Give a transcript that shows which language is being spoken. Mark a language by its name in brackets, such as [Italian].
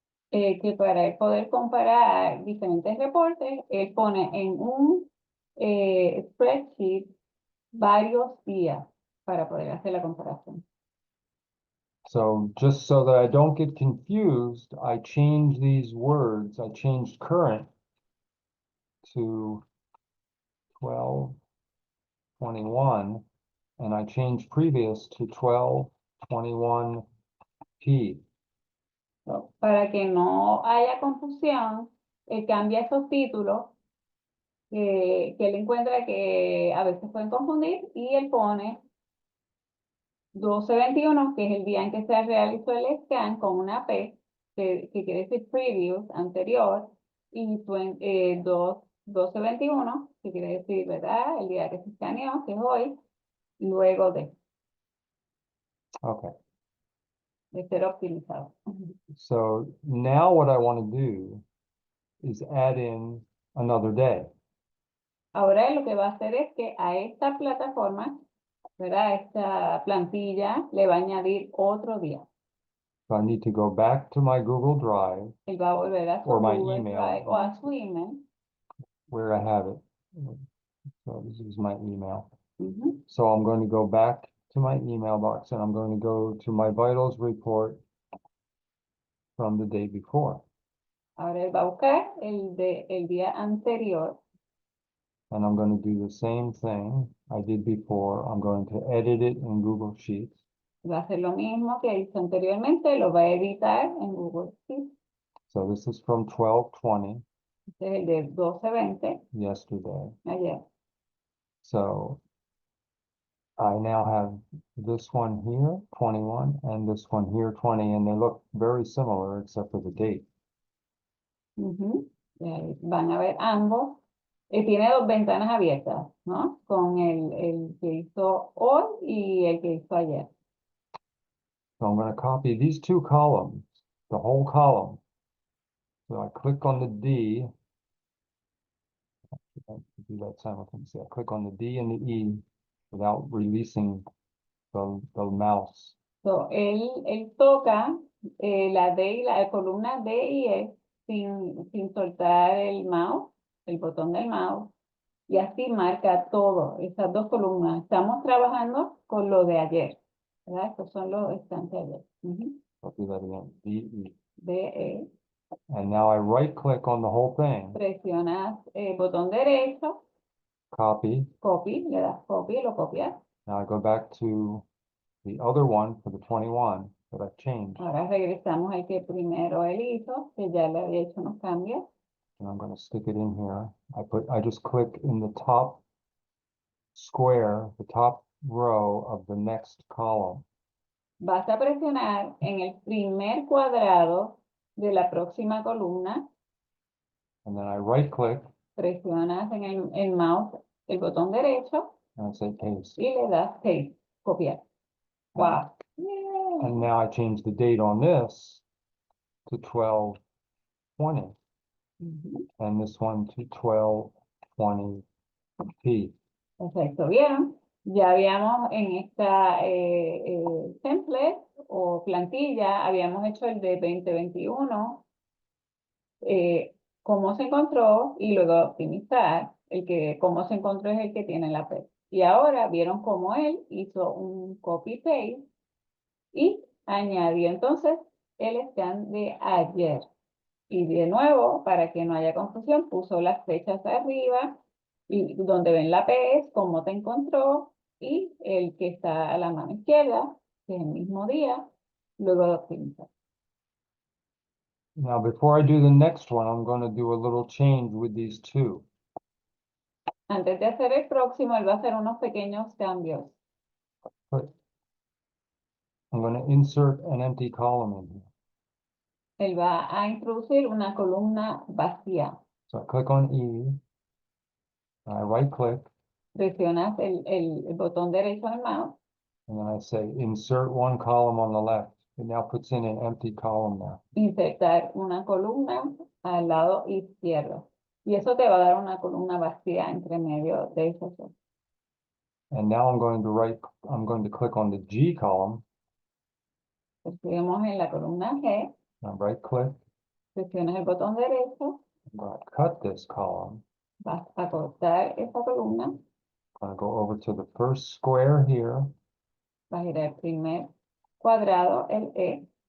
[Spanish] Que para él poder comparar diferentes reportes, él pone en un spreadsheet varios días para poder hacer la comparación. [English] So just so that I don't get confused, I change these words. I changed current to 12/21, and I changed previous to 12/21P. [Spanish] So, para que no haya confusión, él cambia esos títulos que él encuentra que a veces pueden confundir, y él pone 12/21, que es el día en que se realizó el scan, con una P, que quiere decir previous, anterior, y 12/21, que quiere decir, ¿verdad? El día que se escaneó, que es hoy, luego [English] Okay, [Spanish] de ser optimizado. [English] so now what I want to do is add in another day. [Spanish] Ahora lo que va a hacer es que a esta plataforma, ¿verdad? Esta plantilla le va a añadir otro día. [English] So I need to go back to my Google Drive [Spanish] Él va a volver a su [English] or my Google email [Spanish] Drive o a su email. [English] where I have it. So this is my email. Ujú. So I'm going to go back to my email box and I'm going to go to my vitals report from the day before. [Spanish] Ahora él va a buscar el día anterior. [English] And I'm going to do the same thing I did before. I'm going to edit it in Google Sheets. [Spanish] Va a hacer lo mismo que hizo anteriormente, lo va a editar en Google Sheets. [English] So this is from 12/20 [Spanish] Este es el de 12/20, [English] yesterday. [Spanish] ayer. [English] So I now have this one here, 21, and this one here, 20, and they look very similar except for the date. [Spanish] Ujú. Y ahí van a ver ambos. Tiene dos ventanas abiertas, ¿no? Con el que hizo hoy y el que hizo ayer. [English] So I'm going to copy these two columns, the whole column. So I click on the D. I have to do that simultaneously. I click on the D and the E without releasing the mouse. [Spanish] So, él toca la D y la columna D y E sin soltar el mouse, el botón del mouse, y así marca todo, esas dos columnas. Estamos trabajando con lo de ayer, ¿verdad? Estos son los estantes de ayer. Ujú. [English] I'll do that again, D, E. D, E. And now I right click on the whole thing, [Spanish] Presionas el botón derecho, [English] copy. [Spanish] copy, le das copy, lo copias. [English] Now I go back to the other one for the 21 that I've changed. [Spanish] Ahora regresamos al que primero él hizo, que ya le había hecho unos cambios. [English] And I'm going to stick it in here. I just click in the top square, the top row of the next column. [Spanish] Vas a presionar en el primer cuadrado de la próxima columna, [English] And then I right click [Spanish] presionas en el mouse el botón derecho [English] and I say paste. [Spanish] y le das paste, copiar. [English] Wow. Yeah. And now I change the date on this to 12/20 Ujú. and this one to 12/20p. [Spanish] Perfecto, ¿vieron? Ya habíamos en esta template o plantilla, habíamos hecho el de 2021, cómo se encontró y luego optimizar. Cómo se encontró es el que tiene la P. Y ahora vieron cómo él hizo un copy-paste y añadió entonces el scan de ayer. Y de nuevo, para que no haya confusión, puso las fechas arriba y donde ven la P es cómo te encontró y el que está a la mano izquierda, que es el mismo día, luego de optimizar. [English] Now, before I do the next one, I'm going to do a little change with these two. [Spanish] Antes de hacer el próximo, él va a hacer unos pequeños cambios. [English] But I'm going to insert an empty column in here. [Spanish] Él va a introducir una columna vacía. [English] So I click on E, and I right click, [Spanish] Presionas el botón derecho del mouse. [English] and then I say insert one column on the left. It now puts in an empty column there. [Spanish] Insertar una columna al lado izquierdo. Y eso te va a dar una columna vacía entre medio de esos dos. [English] And now I'm going to click on the G column, [Spanish] Presionamos en la columna G. [English] and right click. [Spanish] Presionas el botón derecho. [English] I'm going to cut this column. [Spanish] Vas a cortar esa columna. [English] I'm going to go over to the first square here, [Spanish] Vas a ir al primer cuadrado, el E.